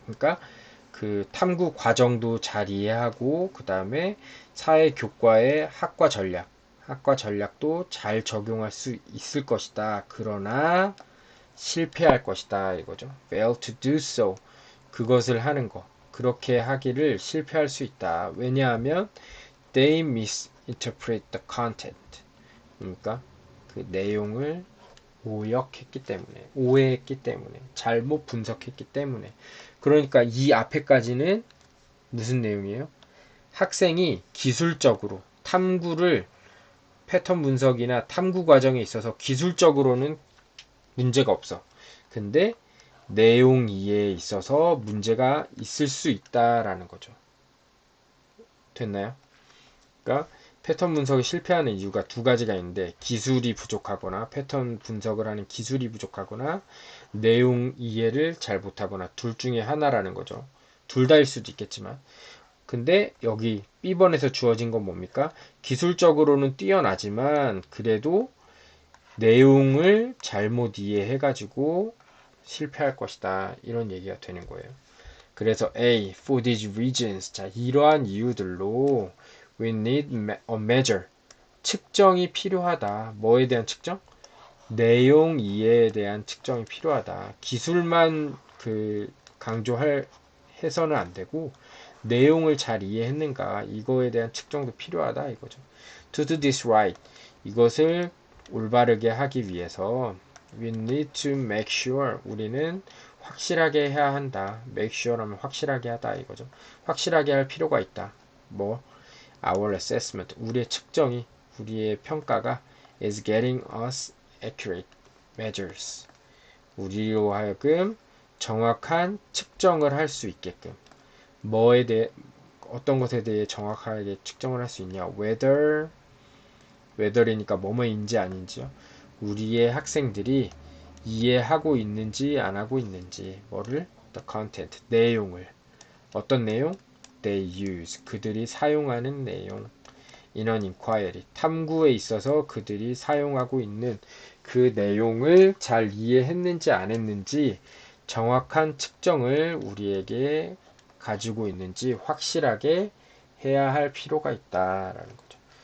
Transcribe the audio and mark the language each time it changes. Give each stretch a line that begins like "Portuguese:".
Korean: 그러니까 그 탐구 과정도 잘 이해하고 그 다음에 사회 교과의 학과 전략도 잘 적용할 수 있을 것이다. 그러나 실패할 것이다. 이거죠.
English: fail to do so. 그것을 하는 거.
Korean: 그렇게 하기를 실패할 수 있다. 왜냐하면
English: they misinterpret the content.
Korean: 그러니까 그 내용을 오역했기 때문에, 오해했기 때문에, 잘못 분석했기 때문에. 그러니까 이 앞에까지는 무슨 내용이에요? 학생이 기술적으로 탐구를 패턴 분석이나 탐구 과정에 있어서 기술적으로는 문제가 없어. 근데 내용 이해에 있어서 문제가 있을 수 있다라는 거죠. 됐나요? 그러니까 패턴 분석이 실패하는 이유가 두 가지가 있는데 기술이 부족하거나 패턴 분석을 하는 기술이 부족하거나 내용 이해를 잘 못하거나 둘 중에 하나라는 거죠. 둘 다일 수도 있겠지만 근데 여기 B번에서 주어진 건 뭡니까? 기술적으로는 뛰어나지만 그래도 내용을 잘못 이해해가지고 실패할 것이다. 이런 얘기가 되는 거예요. 그래서 A,
English: for these reasons.
Korean: 자, 이러한 이유들로
English: we need a measure.
Korean: 측정이 필요하다. 뭐에 대한 측정? 내용 이해에 대한 측정이 필요하다. 기술만 강조할 해서는 안 되고 내용을 잘 이해했는가 이거에 대한 측정도 필요하다 이거죠.
English: To do this right.
Korean: 이것을 올바르게 하기 위해서
English: we need to make sure.
Korean: 우리는 확실하게 해야 한다. make sure 하면 확실하게 하다 이거죠. 확실하게 할 필요가 있다. 뭐
English: our assessment.
Korean: 우리의 측정이 우리의 평가가
English: is getting us accurate measures.
Korean: 우리로 하여금 정확한 측정을 할 수 있게끔 뭐에 대해 어떤 것에 대해 정확하게 측정을 할 수 있냐 whether이니까 뭐뭐인지 아닌지요. 우리의 학생들이 이해하고 있는지 안 하고 있는지 뭐를
English: the content
Korean: 내용을 어떤 내용
English: they use
Korean: 그들이 사용하는 내용
English: in an inquiry
Korean: 탐구에 있어서 그들이 사용하고 있는 그 내용을 잘 이해했는지 안 했는지 정확한 측정을 우리에게 가지고 있는지 확실하게 해야 할 필요가 있다라는 거죠.